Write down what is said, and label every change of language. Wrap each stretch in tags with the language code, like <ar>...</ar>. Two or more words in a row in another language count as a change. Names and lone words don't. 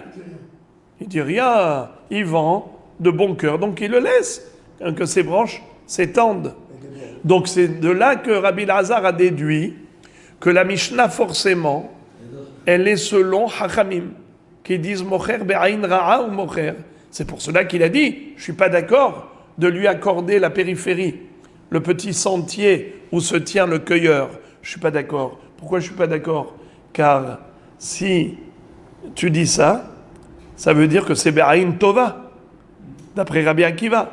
<fr>Il dit rien, il vend de bon cœur, donc il le laisse, que ses branches s'étendent. Donc c'est de là que Rabbi Lazar a déduit que la Mishnah, forcément, elle est selon Hachamim, qui disent</fr> <he>מוכר בעין רעה הוא מוכר.</he> <fr>C'est pour cela qu'il a dit, je ne suis pas d'accord de lui accorder la périphérie, le petit sentier où se tient le cueilleur. Je ne suis pas d'accord. Pourquoi je ne suis pas d'accord? Car si tu dis ça, ça veut dire que c'est</fr> <he>בעין טובה,</he> <fr>d'après Rabbi Akiva.</fr>